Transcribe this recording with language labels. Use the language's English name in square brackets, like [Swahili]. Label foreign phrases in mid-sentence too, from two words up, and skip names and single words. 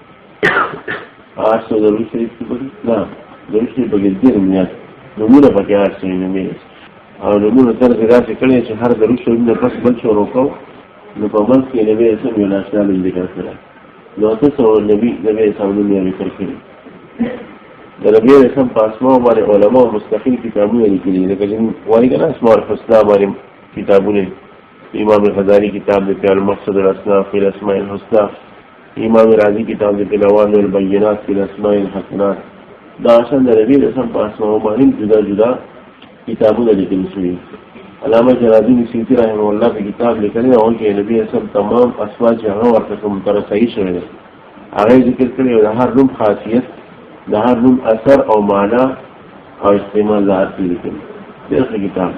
[Pashto] 800 درود شریف کې پکې نه درود شریف پکې ډېر زیات نومونه پکې 800 نومې، او نومونه طرز یې داسې کړی چې هر درود شریف نه پس بل شروع کوو نو په منځ کې نبي علیه السلام یو ناشنا نوم ذکر کړی، نو 800 نبي علیه السلام نوم یې ذکر کړي. د نبي علیه السلام په اسماء باندې علماء مستقل کتابونه لیکلي، لکه چې وایي که نه [Arabic] اسماء الحسنا [Pashto] باندې کتابونه، امام غزالی کتاب دیتے المقصد الاسناف فی الاسماء الحسنى، امام راضی کتاب دیتے لوان البینات فی الاسماء الحسنات. دا اصلا د نبی رسم په اسماء باندې جدا جدا کتابونه لیکل شوي. علامه جرادی سیوطی رحمه الله په کتاب لیکلی او کې نبی رسم تمام اسماء چې هغه ورته کوم ترسایي شوی دی هغه ذکر کړی، او د هر نوم خاصیت، د هر نوم اثر او معنا او استعمال ظاهر لیکل دغه کتاب.